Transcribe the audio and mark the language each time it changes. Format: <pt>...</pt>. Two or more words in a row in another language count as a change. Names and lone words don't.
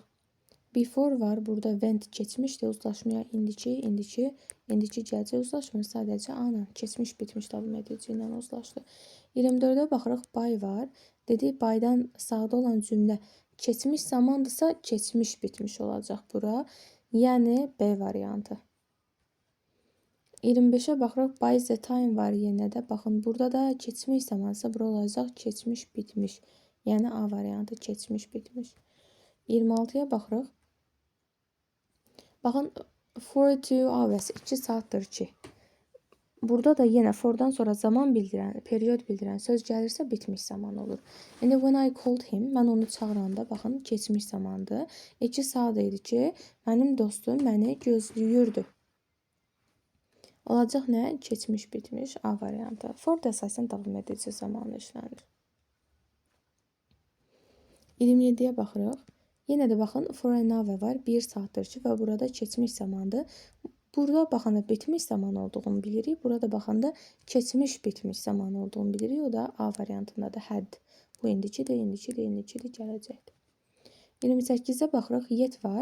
<az>Before var, burada went keçmişdir, uzlaşmaya indiki gələcək uzlaşmır, sadəcə ana, keçmiş bitmiş davam edici ilə uzlaşdı. 24-ə baxırıq, by var, dedi, by'dan sağda olan cümlə keçmiş zamandırsa, keçmiş bitmiş olacaq bura, yəni B variantı. 25-ə baxırıq,</az> <en>by the time</en> <az>var yenə də, baxın, burada da keçmiş zamansa, bura olacaq keçmiş bitmiş, yəni A variantı, keçmiş bitmiş. 26-ya baxırıq. Baxın, 42 hours 2 saatdir ki. Burada da yenə fordan sonra zaman bildirən, period bildirən söz gəlirsə bitmiş zaman olur.</az> <en>İndi when I called him,</en> <az>mən onu çağıranda, baxın, keçmiş zamandır. 2 saat idi ki, mənim dostum məni gözləyirdi. Olacaq nə? Keçmiş, bitmiş, A variantı. For da əsasən davam edici zamanla işlənir. 27-yə baxırıq. Yenə də baxın,</az> <en>for an hour</en> <az>var, 1 saatdir ki, və burada keçmiş zamandır. Burada baxanda bitmiş zaman olduğunu bilirik. Burada baxanda keçmiş bitmiş zaman olduğunu bilirik. O da A variantında da had. Bu indikidir, gələcəkdir. 28-ə baxırıq. Yet var.</az>